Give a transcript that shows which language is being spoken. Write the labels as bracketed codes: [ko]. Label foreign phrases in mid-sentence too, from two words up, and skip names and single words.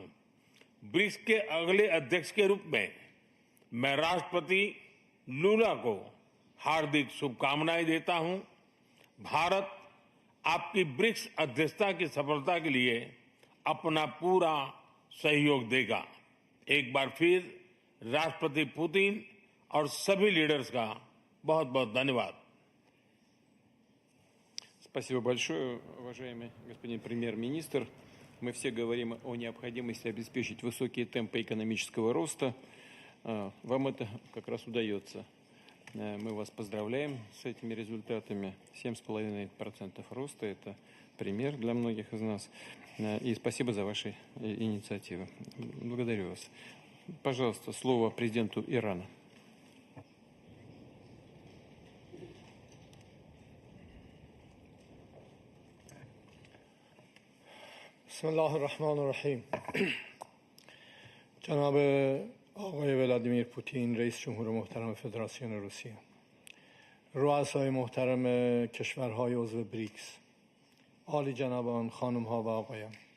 [hi] ब्रिक्स के अगले अध्यक्ष के रूप में मैं राष्ट्रपति लूला को हार्दिक शुभकामनाएं देता हूं। भारत आपकी ब्रिक्स अध्यक्षता की सफलता के लिए अपना पूरा सहयोग देगा। एक बार फिर राष्ट्रपति पुतिन और सभी लीडर्स का बहुत बहुत धन्यवाद। [ru] Спасибо большое, уважаемый господин премьер-министр. Мы все говорим о необходимости обеспечить высокие темпы экономического роста. Вам это как раз удается. Мы вас поздравляем с этими результатами. 7,5% роста – это пример для многих из нас. И спасибо за ваши инициативы. Благодарю вас. Пожалуйста, слово президенту Ирана. [ar] بسم الله الرحمن الرحیم. [fa] جناب آقای ولادیمیر پوتین رئیس جمهور محترم فدراسیون روسیه، رؤسای محترم کشورهای عضو بریکس، عالی جنابان، خانم‌ها و آقایان،